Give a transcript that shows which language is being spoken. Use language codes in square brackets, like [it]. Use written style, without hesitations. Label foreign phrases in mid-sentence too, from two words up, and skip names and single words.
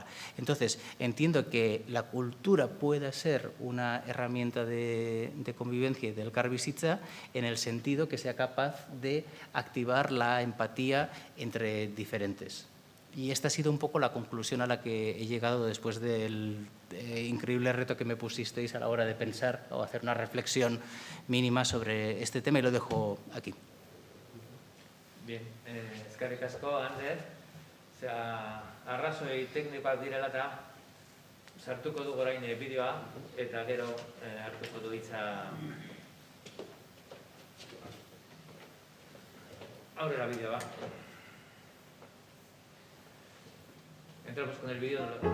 [es] Entonces, entiendo que la cultura pueda ser una herramienta de convivencia y del [eu] Elkar bizitza [es] en el sentido que sea capaz de activar la empatía entre diferentes. Y esta ha sido un poco la conclusión a la que he llegado después del increíble reto que me pusisteis a la hora de pensar o hacer una reflexión mínima sobre este tema, y lo dejo aquí. Bien, [eu] eskerrik asko, Ander. Arrazoi teknikoak direla eta sartuko dugu orain bideoa eta gero hartuko du hitza aurrera bideoa. [es] Entramos con el vídeo.